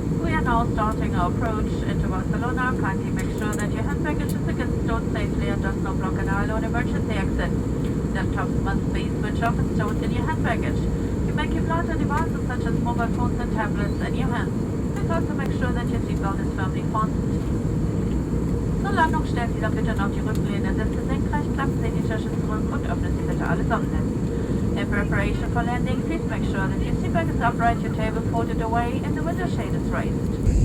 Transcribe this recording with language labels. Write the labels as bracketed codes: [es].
[en] We are now starting our approach into Barcelona. Kindly make sure that your hand baggage is against stored safely and does not block an aisle or an emergency exit. Laptops must be switched off and stored in your hand baggage. You may keep larger devices such as mobile phones and tablets in your hands. Please also make sure that your seatbelt is firmly fastened. [de] Zur Landung stellen Sie doch bitte noch die Rücklehne der Sitze senkrecht, klappen Sie die Tasche zurück und öffnen Sie bitte alle Sonnennetz. [en] In preparation for landing, please make sure that your seatbelt is upright, your table folded away, and the window shade is raised.